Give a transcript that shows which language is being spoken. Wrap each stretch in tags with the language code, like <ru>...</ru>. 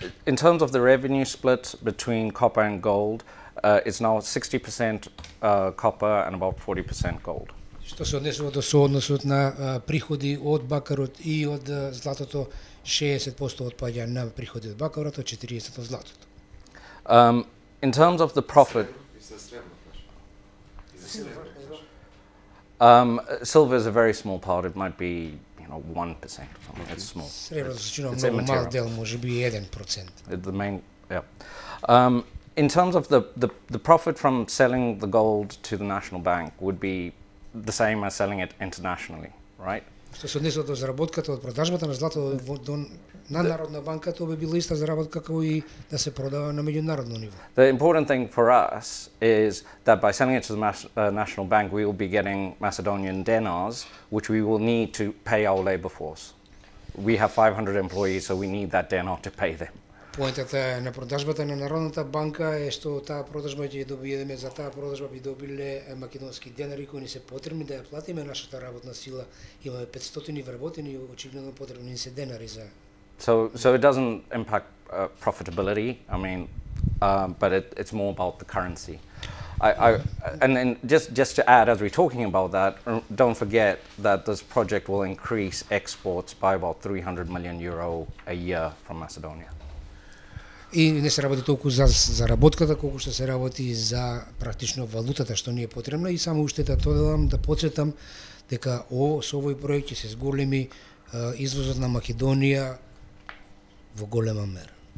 <en>In terms of the revenue split between copper and gold, it's now 60% copper and about 40% gold.</en> <mk>Што се однесува до соодносот на приходи од бакарот и од златото, 60% отпаѓа на приходи од бакарот, 40% од златото.</mk> <en>In terms of the profit, silver is a very small part. It might be, 1% or something. It's small.</en> <mk>Среброто многу мал дел, може би 1%.</mk> <en>The main, yeah. In terms of the profit from selling the gold to the National Bank would be the same as selling it internationally, right?</en> <mk>Што се однесува до заработката од продажбата на злато на Народна банка, тоа би била иста заработка како и да се продава на меѓународно ниво.</mk> <en>The important thing for us is that by selling it to the National Bank, we will be getting Macedonian denars, which we will need to pay our labor force. We have 500 employees, so we need that denar to pay them.</en> <mk>Поентата на продажбата на Народната банка е што таа продажба ќе добиеме, за таа продажба би добиле македонски денари кои ни се потребни да ја платиме нашата работна сила. Имаме 500 вработени и очигледно потребни ни се денари за.</mk> <en>So it doesn't impact profitability. I mean, but it's more about the currency. And then just to add, as we're talking about that, don't forget that this project will increase exports by about 300 million euro a year from Macedonia.</en> <mk>И не се работи толку за заработката, колку што се работи за практично валутата што ни е потребна. И само уште да додам, да потсетам дека со овој проект ќе се зголеми извозот на Македонија во голема мера.</mk>